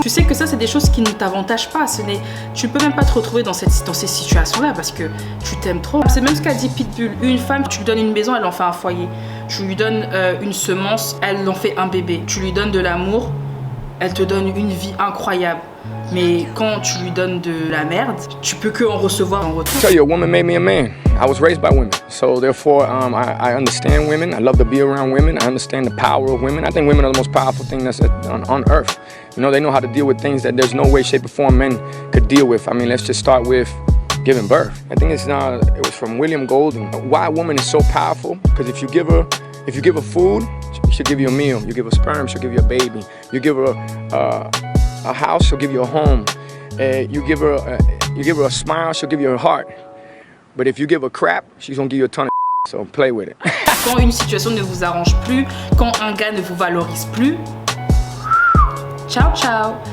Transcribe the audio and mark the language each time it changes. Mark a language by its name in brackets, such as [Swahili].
[French] Tu sais que ça c'est des choses qui ne t'avantagent pas, tu peux même pas te retrouver dans ces situations là parce que tu t'aimes trop. C'est même ce qu'a dit Pitbull, une femme tu lui donnes une maison, elle en fait un foyer, tu lui donnes une semence, elle en fait un bébé, tu lui donnes de l'amour, elle te donne une vie incroyable. Mais quand tu lui donnes de la merde, tu peux que en recevoir en retour. [English] Tell you, a woman made me a man. I was raised by women, so therefore I understand women. I love to be around women. I understand the power of women. I think women are the most powerful thing that's on earth. You know, they know how to deal with things that there's no way, shape, or form men could deal with. I mean, let's just start with giving birth. I think it was from William Golding. Why a woman is so powerful? Because if you give her food, she'll give you a meal. You give her sperm, she'll give you a baby. You give her a house, she'll give you a home. You give her a smile, she'll give you her heart. But if you give her crap, she's gonna give you a ton of so play with it. [French] Quand une situation ne vous arrange plus, quand un gars ne vous valorise plus, ciao ciao.